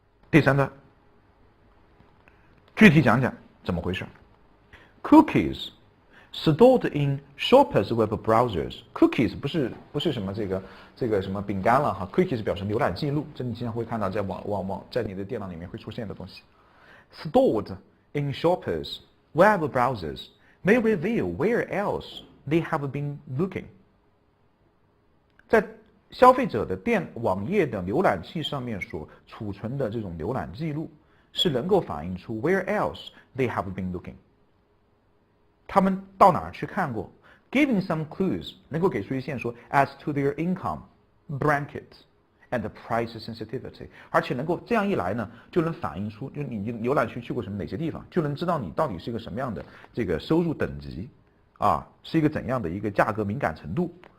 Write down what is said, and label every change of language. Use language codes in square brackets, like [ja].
[zh] 第三段具体讲讲怎么回事。 [en] Cookies stored in shoppers' web browsers。 [zh] Cookies 不是什么这个什么饼干了哈 ，Cookies 表示浏览记录，这你经常会看到在在你的电脑里面会出现的东西。 [en] Stored in shoppers' web browsers may reveal where else they have been looking。 [zh] 在消费者的网页的浏览器上面所储存的这种浏览记录。是能够反映出 [en] where else they have been looking， [zh] 他们到哪儿去看过 ， [en] giving some clues [zh] 能够给出一线索 [en] as to their income bracket and price sensitivity， [zh] 而且能够这样一来呢，就能反映出就是你浏览区去过哪些地方，就能知道你到底是一个什么样的这个收入等级是一个怎样的一个价格敏感程度。